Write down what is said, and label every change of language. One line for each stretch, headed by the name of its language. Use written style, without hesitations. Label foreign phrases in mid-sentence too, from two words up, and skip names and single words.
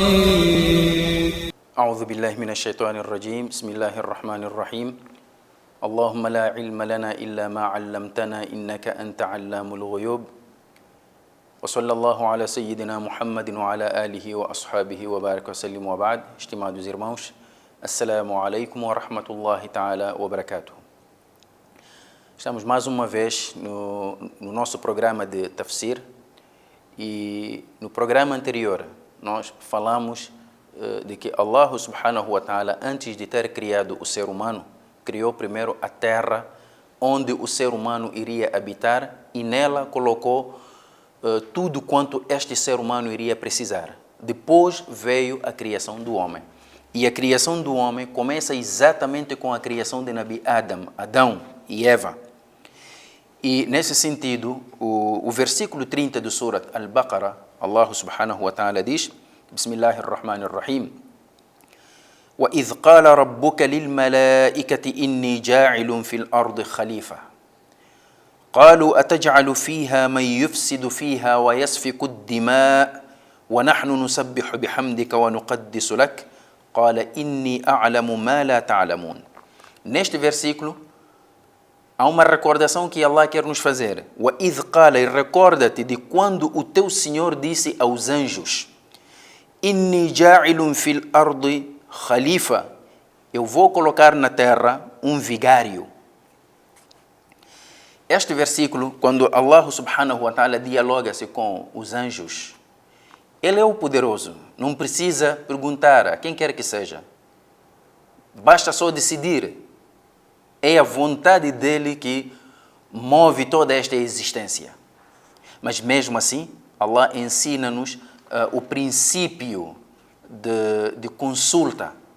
Arabic: أعوذ بالله من الشيطان الرجيم. بسم الله الرحمن الرحيم. اللهم لا علم لنا إلا ما علمتنا إنك أنت علام الغيوب. وصلى الله على سيدنا محمد وعلى آله وأصحابه وبارك وسلم وبعد.
Portuguese: Estimados irmãos,
Arabic: السلام عليكم ورحمة الله تعالى وبركاته.
Portuguese: Estamos mais uma vez no nosso programa de tafsir e no programa anterior nós falamos de que Allah
Arabic: سبحانه وتعالى,
Portuguese: antes de ter criado o ser humano, criou primeiro a terra onde o ser humano iria habitar e nela colocou tudo quanto este ser humano iria precisar. Depois veio a criação do homem. E a criação do homem começa exatamente com a criação de Nabi Adão e Eva. E nesse sentido, o versículo 30 do Surat Al-Baqarah, Allah
Arabic: سبحانه وتعالى
Portuguese: diz: Bismillahirrahmanirrahim.
Arabic: وَإِذْ قَالَ رَبُّكَ لِلْمَلَائِكَةِ إِنِّي جَاعِلٌ فِي الْأَرْضِ خَلِيفَةً قالوا أتجعل فيها من يفسد فيها ويسفك الدماء ونحن نسبح بحمدك ونقدس لك قال إني أعلم ما لا تعلمون.
Portuguese: Neste versículo há uma recordação que Allah quer nos fazer.
Arabic: وَإِذْ قَالَ,
Portuguese: e recorda-te de quando o teu Senhor disse aos anjos:
Arabic: إِنِّي جَاعِلٌ فِي الْأَرْضِ خَلِيفَةً,
Portuguese: eu vou colocar na terra um vigário. Este versículo, quando Allah
Arabic: سبحانه وتعالى
Portuguese: dialoga-se com os anjos, Ele é o poderoso, não precisa perguntar a quem quer que seja. Basta só decidir. É a vontade dele que move toda esta existência. Mas mesmo assim, Allah ensina-nos o princípio de consulta.